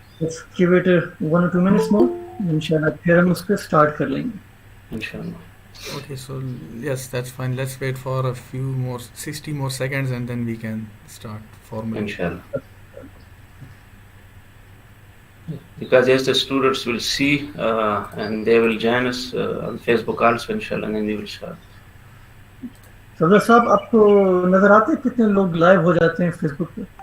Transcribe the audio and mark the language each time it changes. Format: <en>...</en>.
<en>let's give it 1 or 2 minutes more.</en> <ur>انشاءاللہ پھر ہم اس پہ اسٹارٹ کر لیں گے.</ur> <en>Inshallah. Okay, so yes, that's fine. Let's wait for a few more, 60 more seconds, and then we can start formally. Inshallah. Because yes, the students will see and they will join us on Facebook also, inshallah, and then we will start.</en> <ur>صدر صاحب آپ کو نظر آتے ہیں کتنے لوگ live ہو جاتے ہیں فیس بک پہ؟</ur>